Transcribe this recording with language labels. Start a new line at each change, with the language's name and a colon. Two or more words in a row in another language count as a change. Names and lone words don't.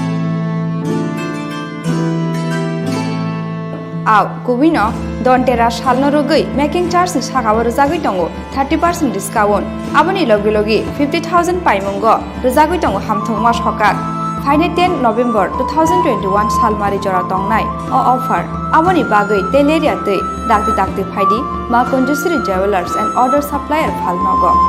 Turkic languages: आव कुबिनो दन्तेरास सालनो रगै
English: making charge
Turkic languages: नि सागाव रुजागै दङ 30% डिस्काउन्ट आबनि लगे लगे 50,000 पाइमंग रुजागै दङ हामथंमा सकाक फाइने 10 नभेम्बर 2021 सालमारि जरा तंनाय अ ऑफर आबनि बागै तेलेरिया दै दागते दागते फाइदि मा कुंजश्री ज्वेलर्स एंड ऑर्डर सप्लायर फालनग